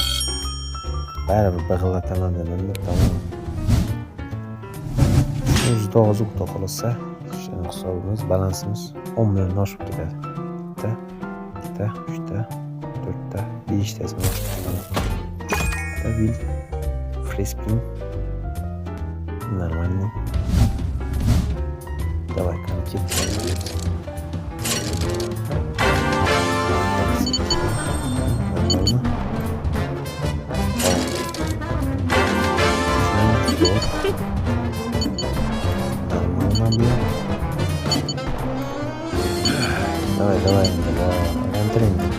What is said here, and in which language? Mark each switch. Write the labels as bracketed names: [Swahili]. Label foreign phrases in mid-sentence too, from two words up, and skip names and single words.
[Uzbek] Baribir big'illataman dedim, tamam. 109 o'ta qolsa, shuni hisobimiz, balansimiz 10 million oshib ketadi. Bitta, ikkita, uchta, to'rtta, beshtasi oshib ketadi. [Russian] Stabil, фриспин, нормальный. Давай, конкет. Нормально. Давай, давай, давай,